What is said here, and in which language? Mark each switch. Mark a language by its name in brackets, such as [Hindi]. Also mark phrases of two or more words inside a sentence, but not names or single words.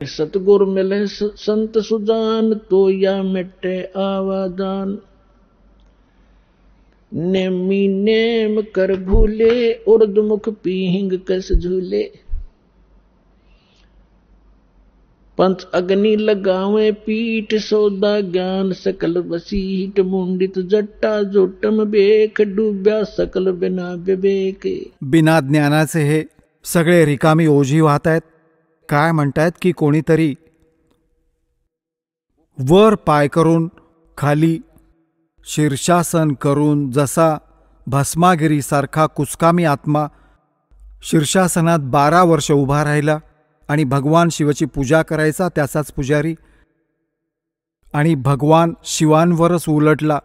[Hindi] सतगुर मिले संत सुजान, तो या मिटे आवादान. नेमी नेम कर भूले, उर्दमुख पीहिंग कस झूले. पंच अग्नि लगावे पीठ, सौदा ज्ञान सकल बसीट. मुंडित जट्टा जोटम बेख, डूब्या सकल बिना विवेक. [Marathi] बिना ज्ञानाचे हे सगळे रिकामी ओझी वाहत आहेत. काय म्हणतायत की कोणीतरी वर पाय करून खाली शीर्षासन करून, जसा भस्मागिरीसारखा कुचकामी आत्मा शीर्षासनात 12 वर्ष उभा राहिला आणि भगवान शिवाची पूजा करायचा, त्याचाच पुजारी, आणि भगवान शिवांवरच उलटला.